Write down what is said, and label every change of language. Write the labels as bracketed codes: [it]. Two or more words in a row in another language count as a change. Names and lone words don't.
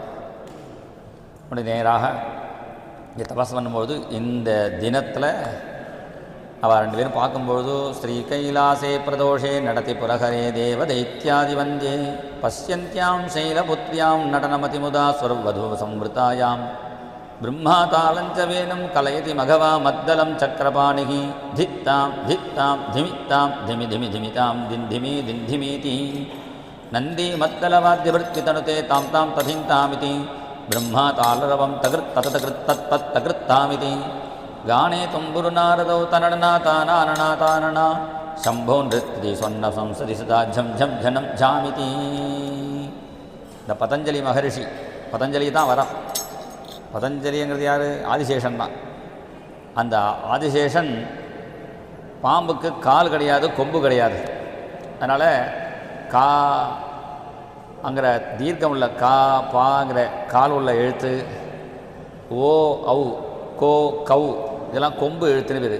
[ta] உடனே நேராக இங்கே தபஸ் பண்ணும்பொழுது இந்த தினத்தில் அவள் 2 பேரும் பார்க்கும்பொழுது [sa] श्री कैलासे प्रदोषे नटति पुरहरे देव दैत्यादि वन्दे पश्यन्त्यां शैलपुत्र्यां नटनमतिमुदा स्वर्वधू संवृतायाम् ब्रह्मातालंच वेनं कलयति मघवा मद्दलं चक्रपाणिः धित्तां धित्तां धिमित्तां धिमि धिमि धिमितां दिन्धिमि दिन्धिमीति नन्दी मद्दलवाद्यवृत्तितनुते तां तां तथिन्तामिति ब्रह्मातालरवं तकृत्तकृत्तत्तकृत्तामिति गाने तुम्बुरुनारदौ तनडनातानाननातानना शम्भो नृत्यति स्वर्ण संसदि सदा झं झं झनं झामिति. [ta] இந்த பதஞ்சலி மகரிஷி, பதஞ்சலி தான் வர. பதஞ்சலிங்கிறது யார்? ஆதிசேஷன் தான். அந்த ஆதிசேஷன் பாம்புக்கு கால் கிடையாது, கொம்பு கிடையாது. அதனால் கா அங்கிற தீர்க்கம் உள்ள கா பாங்கிற கால் உள்ள எழுத்து, ஓ ஔ கோ கௌ இதெல்லாம் கொம்பு எழுத்துன்னு பேர்.